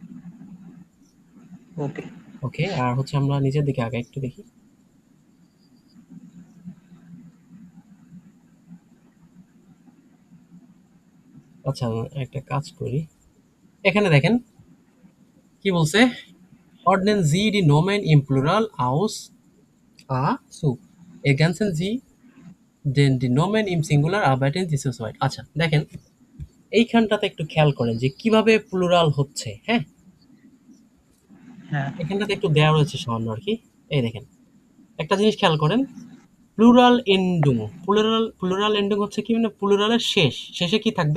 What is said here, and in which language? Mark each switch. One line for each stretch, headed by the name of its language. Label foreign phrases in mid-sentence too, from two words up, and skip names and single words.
Bangla: ওকে ওকে। আর হচ্ছে আমরা নিচের দিকে আগে একটু দেখি। আচ্ছা, একটা কাজ করি। এখানে দেখেন কি বলছে,
German: ordnen Sie die Nomen im Plural aus a zu ergänzen Sie den die Nomen im Singular arbeiten dieses Wort।
Bangla: আচ্ছা, দেখেন এইখানটাতে একটু খেয়াল করেন যে কিভাবে প্লুরাল হচ্ছে। হ্যাঁ, হ্যাঁ এখানটাতে একটু দেয়া রয়েছে সামান্য আর কি। এই দেখেন, একটা জিনিস খেয়াল করেন,
German: Plural Endung. Plural Endung
Bangla: হচ্ছে কি, মানে প্লুরালের শেষে কি থাকবে?